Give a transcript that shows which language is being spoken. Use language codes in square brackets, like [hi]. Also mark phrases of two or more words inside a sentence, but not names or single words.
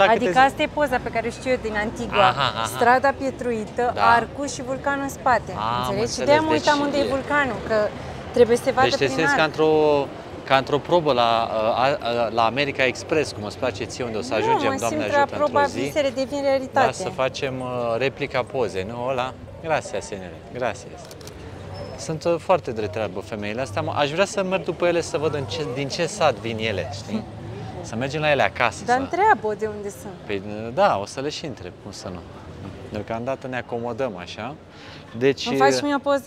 [ro] adică asta e poza pe care știu eu din Antigua. Strada pietruită, arcul și vulcanul în spate. Înțelegi? Și de-aia mă uitam unde e vulcanul, că trebuie să se vadă prin arc. Ca într-o probă la America Express, cum îți place ție, unde o să ajungem, Doamne ajută, într-o zi. Visele devin realitate. Da, să facem replica pozei, nu? Ăla? [es] Gracias, senere. Gracias. [ro] Sunt foarte de treabă femeile astea. Aș vrea să merg după ele să văd din ce sat vin ele, știi? Să mergem la ele acasă. Dar întreabă de unde sunt. Păi, da, o să le și întreb, cum să nu. Deocamdată ne acomodăm așa. Deci, îmi faci mie o poză?